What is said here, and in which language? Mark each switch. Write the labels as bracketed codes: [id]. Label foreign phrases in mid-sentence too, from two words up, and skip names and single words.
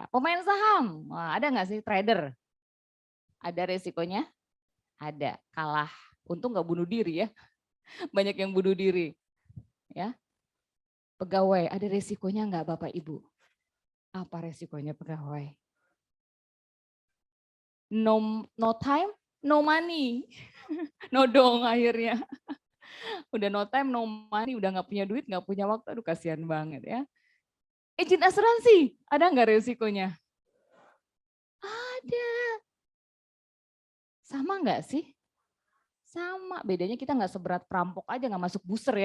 [id] Pemain saham, wah, ada nggak sih trader? Ada resikonya? Ada, kalah. Untung nggak bunuh diri ya. Banyak yang bunuh diri. Ya. Pegawai, ada resikonya nggak Bapak Ibu? Apa resikonya pegawai? [en] No time, no money. No [id] dong akhirnya. Udah [en] no time, no money, [id] udah nggak punya duit, nggak punya waktu, aduh kasihan banget ya. Agent asuransi, ada nggak resikonya? Ada. Sama nggak sih? Sama, bedanya kita nggak seberat perampok aja, nggak masuk buser ya.